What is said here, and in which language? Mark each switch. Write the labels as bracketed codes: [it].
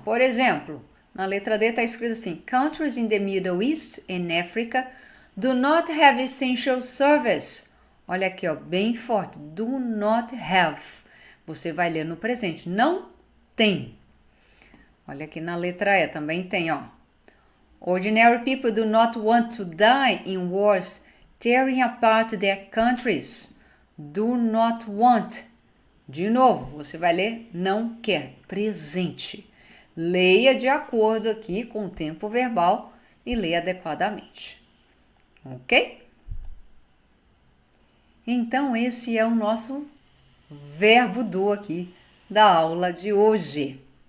[pt] Por exemplo, na letra D está escrito assim, [en] countries in the Middle East and Africa do not have essential service. [pt] Olha aqui, ó, bem forte, [en] do not have. [pt] Você vai ler no presente, não tem. Olha aqui na letra E, também tem, ó. [en] Ordinary people do not want to die in wars tearing apart their countries. Do not want. [pt] De novo, você vai ler não quer, presente. Leia de acordo aqui com o tempo verbal e leia adequadamente. Ok? Então, esse é o nosso verbo do aqui da aula de hoje.